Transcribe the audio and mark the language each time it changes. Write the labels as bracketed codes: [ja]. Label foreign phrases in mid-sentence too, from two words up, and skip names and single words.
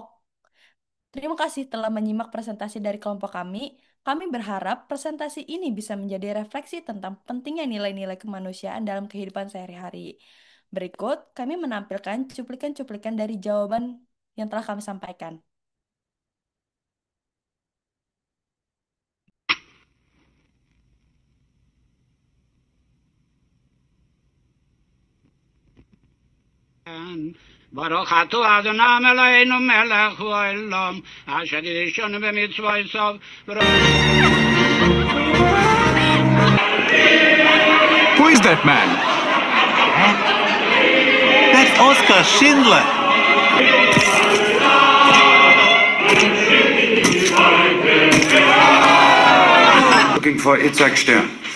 [id] Terima kasih telah menyimak presentasi dari kelompok kami. Kami berharap presentasi ini bisa menjadi refleksi tentang pentingnya nilai-nilai kemanusiaan dalam kehidupan sehari-hari. Berikut, kami menampilkan cuplikan-cuplikan dari jawaban yang telah kami sampaikan. [he] ברוך אתה אדוני אלוהינו מלך העולם אשר ישנו במצוותיו. [en] Who is that man? That's Oskar Schindler. Looking for Itzhak Stern.